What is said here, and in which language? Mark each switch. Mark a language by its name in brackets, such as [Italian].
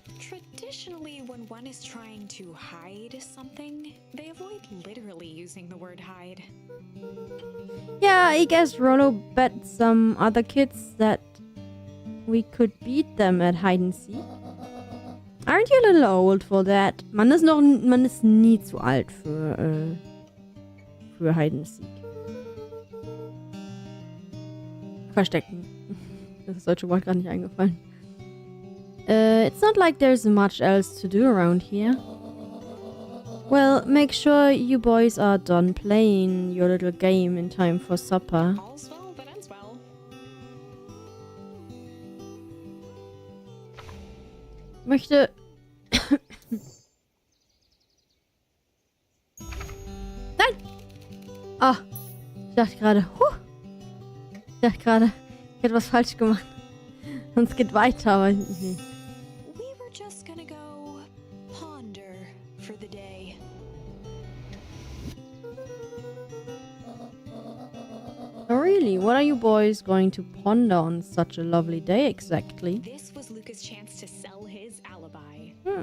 [English] Traditionally, when one is trying to hide something, they avoid literally using the word hide. Yeah, I guess Rollo bet some other kids that we could beat them at hide and seek. Aren't you a little old for that? [German] Man ist nie zu alt für [English] hide and seek. [German] Verstecken. Das ist das deutsche Wort gerade nicht eingefallen. [English] It's not like there's much else to do around here. Well, make sure you boys are done playing your little game in time for supper. All's well that ends well. [German] Möchte... Nein! Ah, ich dachte gerade, ich hätte was falsch gemacht. Sonst geht weiter, aber nee. [English] We were just gonna go ponder for the day. Oh, really? What are you boys going to ponder on such a lovely day exactly? This was Luca's chance to sell his alibi.